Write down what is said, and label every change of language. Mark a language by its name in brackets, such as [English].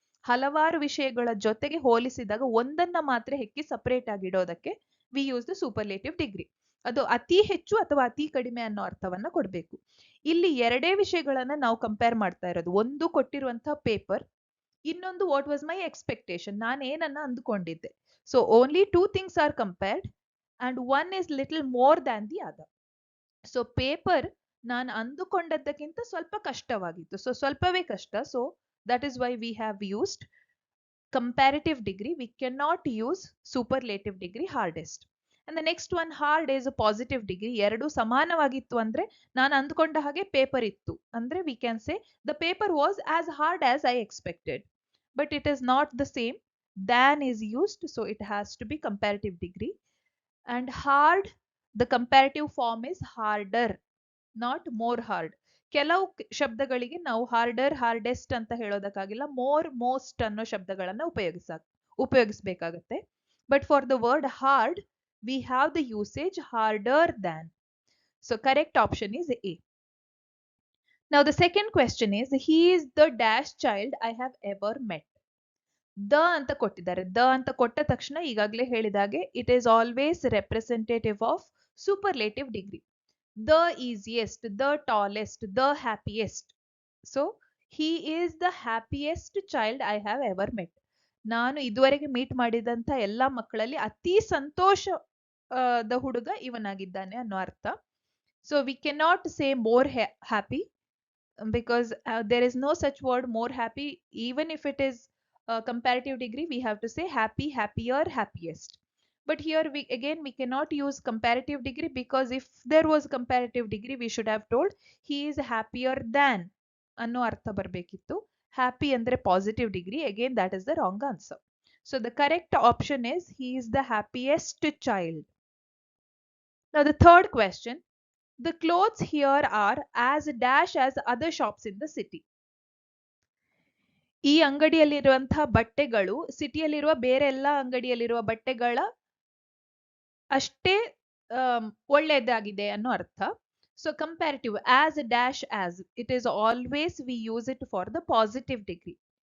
[Kannada] ಹಲವಾರು ವಿಷಯಗಳ ಜೊತೆಗೆ ಹೋಲಿಸಿದಾಗ ಒಂದನ್ನ ಮಾತ್ರ ಹೆಕ್ಕಿ ಸಪರೇಟ್ ಆಗಿ ಇಡೋದಕ್ಕೆ [English] We use the superlative degree. [Kannada] ಅದು ಅತಿ ಹೆಚ್ಚು ಅಥವಾ ಅತಿ ಕಡಿಮೆ ಅನ್ನೋ ಅರ್ಥವನ್ನ ಕೊಡ್ಬೇಕು. ಇಲ್ಲಿ ಎರಡೇ ವಿಷಯಗಳನ್ನ ನಾವು ಕಂಪೇರ್ ಮಾಡ್ತಾ ಇರೋದು. ಒಂದು ಕೊಟ್ಟಿರುವಂತಹ ಪೇಪರ್, ಇನ್ನೊಂದು [English] what was my expectation, [Kannada] ನಾನು ಏನನ್ನ ಅಂದುಕೊಂಡಿದ್ದೆ. [English] So only two things are compared and one is little more than the other. [Kannada] So paper ನಾನು ಅಂದುಕೊಂಡದ್ದಕ್ಕಿಂತ ಸ್ವಲ್ಪ ಕಷ್ಟವಾಗಿತ್ತು, ಸೊ ಸ್ವಲ್ಪವೇ ಕಷ್ಟ. [English] So that is why we have used comparative degree. We cannot use superlative degree, hardest. And the next one, hard is a positive degree. [Kannada] ಎರಡು ಸಮಾನವಾಗಿತ್ತು ಅಂದ್ರೆ ನಾನು ಅಂದುಕೊಂಡ ಹಾಗೆ paper ಇತ್ತು ಅಂದ್ರೆ [English] we can say the paper was as hard as I expected, but it is not the same. Than is used, so it has to be comparative degree. And hard, the comparative form is harder, not more hard. [Kannada] ಕೆಲವು ಶಬ್ದಗಳಿಗೆ ನಾವು order, hardest ಅಂತ ಹೇಳೋದಕ್ಕಾಗಿಲ್ಲ, more, most ಅನ್ನೋ ಶಬ್ದಗಳನ್ನ ಉಪಯೋಗಿಸಬೇಕಾಗತ್ತೆ. [English] But for the word hard we have the usage harder than. So correct option is A. Now the second question is, he is the dash child I have ever met. [Kannada] The ಅಂತ ಕೊಟ್ಟಿದ್ದಾರೆ. The ಅಂತ ಕೊಟ್ಟ ತಕ್ಷಣ ಈಗಾಗಲೇ ಹೇಳಿದಾಗೆ [English] It is always representative of superlative degree. The easiest, the tallest, the happiest. So he is the happiest child I have ever met. [Kannada] ನಾನು ಇದುವರೆಗೆ meet ಮಾಡಿದಂತ ಎಲ್ಲಾ ಮಕ್ಕಳಲ್ಲಿ ಅತಿ ಸಂತೋಷದ ಹುಡುಗ ಇವನಾಗಿದ್ದಾನೆ ಅನ್ನೋ ಅರ್ಥ. [English] So we cannot say more happy because there is no such word more happy. Even if it is comparative degree, we have to say happy, happier, happiest. But here we cannot use comparative degree, because if there was comparative degree we should have told he is happier than [Kannada] ಅನ್ನೋ ಅರ್ಥ ಬರಬೇಕಿತ್ತು. Happy ಅಂದ್ರೆ positive degree. [English] Again that is the wrong answer. So the correct option is he is the happiest child. Now the third question, the clothes here are as dash as other shops in the city. [Kannada] ಈ ಅಂಗಡಿಯಲ್ಲಿರುವಂತಹ ಬಟ್ಟೆಗಳು ಸಿಟಿಯಲ್ಲಿರುವ ಬೇರೆ ಎಲ್ಲ ಅಂಗಡಿಯಲ್ಲಿರುವ ಬಟ್ಟೆಗಳ ಅಷ್ಟೇ ಒಳ್ಳೆಯದಾಗಿದೆ ಅನ್ನೋ ಅರ್ಥ. [English] So comparative, as dash as, it is always we use it for the positive degree.